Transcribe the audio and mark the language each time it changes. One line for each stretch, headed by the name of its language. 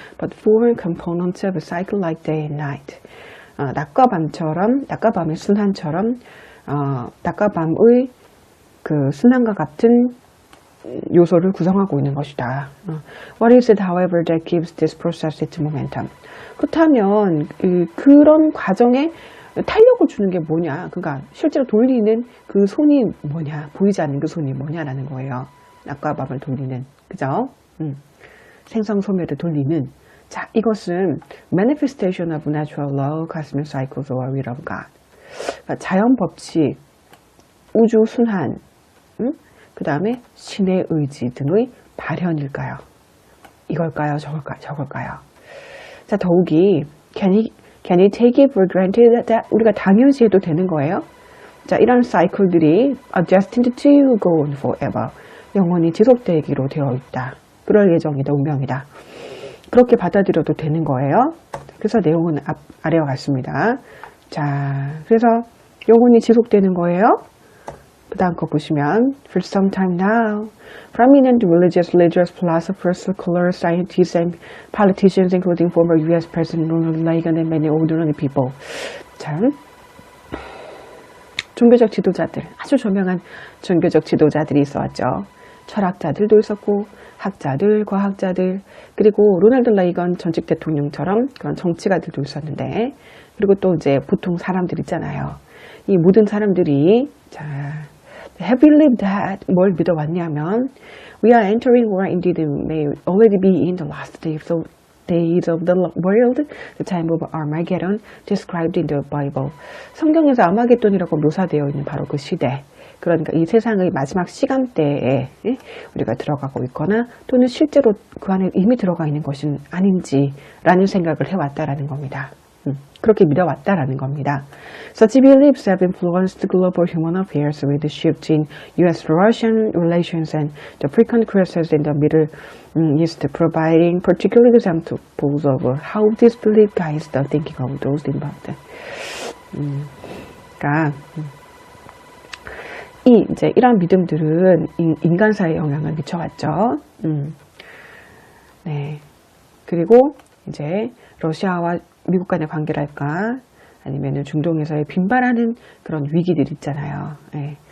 English: But four components of a cycle like day and night.
Korean: 낮과 밤의 순환처럼, 낮과 밤의 그 순환과 같은 요소를 구성하고 있는 것이다.
English: What is it, however, that gives this process its momentum?
Korean: 그렇다면 그런 과정에 탄력을 주는 게 뭐냐? 그러니까 실제로 돌리는 그 손이 뭐냐? 보이지 않는 그 손이 뭐냐라는 거예요. 낮과 밤을 돌리는, 그죠? 생성소멸을 돌리는.
English: 자,
Korean: 이것은
English: manifestation of natural law, cosmic cycles, or will of God.
Korean: 그러니까 자연 법칙, 우주 순환, 그 다음에 신의 의지 등의 발현일까요? 이걸까요? 저걸까요? 자, 더욱이
English: can you take it for granted that
Korean: 우리가 당연시 해도 되는 거예요?
English: 자,
Korean: 이런 사이클들이
English: are destined to go on forever.
Korean: 영원히 지속되기로 되어 있다. 그럴 예정이다, 운명이다. 그렇게 받아들여도 되는 거예요. 그래서 내용은 아래와 같습니다. 자, 그래서 영원히 지속되는 거예요. 그 다음 거 보시면
English: For some time now, prominent religious leaders, philosophers, scholars, scientists, and politicians, including former U.S. President Ronald Reagan and many ordinary people.
Korean: 참, 종교적 지도자들, 아주 조명한 종교적 지도자들이 있어왔죠. 철학자들도 있었고, 학자들, 과학자들, 그리고 로널드 레이건 전직 대통령처럼 그런 정치가들도 있었는데, 그리고 또 이제 보통 사람들 있잖아요. 이 모든 사람들이,
English: 자, have believed that
Korean: 뭘 믿어왔냐면
English: we are entering or indeed may already be in the last days of the world, the time of Armageddon described in the Bible.
Korean: 성경에서 아마겟돈이라고 묘사되어 있는 바로 그 시대. 그러니까 이 세상의 마지막 시간대에 우리가 들어가고 있거나 또는 실제로 그 안에 이미 들어가 있는 것은 아닌지라는 생각을 해왔다라는 겁니다. 그렇게 믿어왔다라는 겁니다.
English: Such beliefs have influenced global human affairs with the shift in U.S.-Russian relations and the frequent crises in the Middle East, providing particular examples of how this belief guides the thinking of those involved.
Korean: 그러니까 이제 이러한 믿음들은 인간사에 영향을 미쳐왔죠. 네. 그리고 이제 러시아와 미국 간의 관계랄까 아니면 중동에서의 빈발하는 그런 위기들 있잖아요. 네.